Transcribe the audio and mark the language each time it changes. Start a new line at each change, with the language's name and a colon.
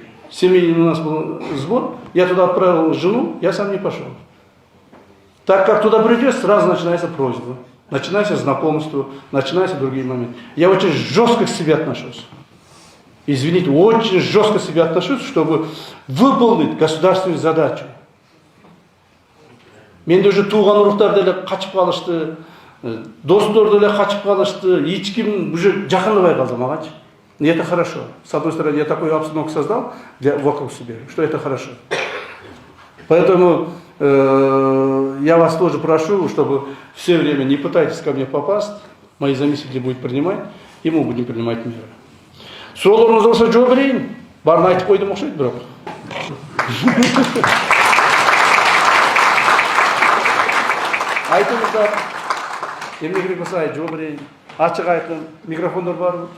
Russian: Семейный у нас был сбор, я туда отправил жену, я сам не пошел. Так как туда придешь, сразу начинается просьба, начинается знакомство, начинаются другие моменты. Я очень жестко к себе отношусь. Извините, очень жестко к себе отношусь, чтобы выполнить государственную задачу.
Kazakh: Менде уже туған ұрықтар деле қачып қалышты, достар деле қачып қалышты, ешкім уже жақындабай қалды мағанчы.
Russian: И это хорошо. С одной стороны, я такую обстановку создал вокруг себя, что это хорошо. Поэтому я вас тоже прошу, чтобы все время не пытайтесь ко мне попасть, мои заместители будут принимать, и мы будем принимать меры.
Kazakh: Сұрауларыңыз болса жауап берейін. Барын айтып қойдым ұқсайды, бірақ. Айтыңыздар. Емне керек болса жауап берейін. Açık aytın микрофондар бар.